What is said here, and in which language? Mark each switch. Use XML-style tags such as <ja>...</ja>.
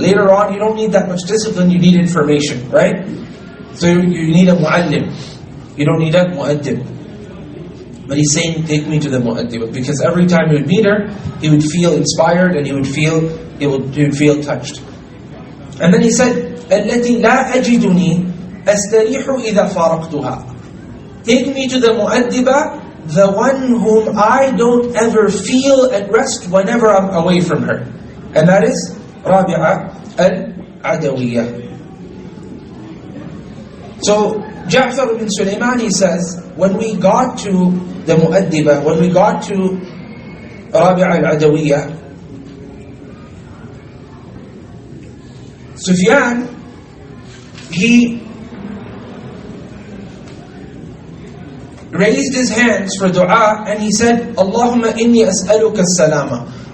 <en>Later on, you don't need that much discipline, you need information, right? So you need a mu'allim. You don't need a mu'addib. But he's saying, take me to the mu'addib, because every time he would meet her, he would feel inspired and he would feel touched.</en> <ar>And then he said, التي لا أجدني أستريح إذا فارقتها.</ar> <en>Take me to the mu'addiba, the one whom I don't ever feel at rest whenever I'm away from her. And that is Rabi'a al-Adawiyah. So Ja'far ibn Sulaiman, he says, when we got to the mu'addiba, when we got to Rabi'a al-Adawiyah, Sufyan, he raised his hands for dua and he said, Allahumma inni as'aluka as-salama.</en>